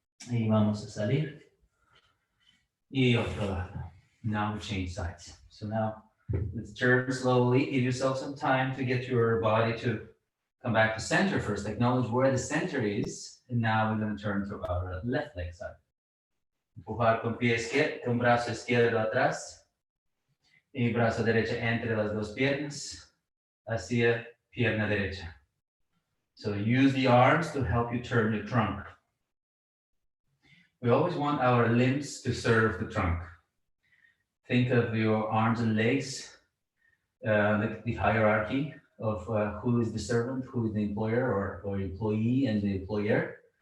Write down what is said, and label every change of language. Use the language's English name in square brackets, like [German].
[Spanish] Y vamos a salir. Y otro lado. [English] Now we change sides. So now let's turn slowly. Give yourself some time to get your body to come back to center first. Acknowledge where the center is. And now we're going to turn to our left leg side. [Spanish] Empujar con pie izquierdo, con brazo izquierdo atrás. Y brazo derecho entre las dos piernas, hacia pierna derecha. [English] So use the arms to help you turn your trunk. We always want our limbs to serve the trunk. Think of your arms and legs, the hierarchy of who is the servant, who is the employer or employee and the employer.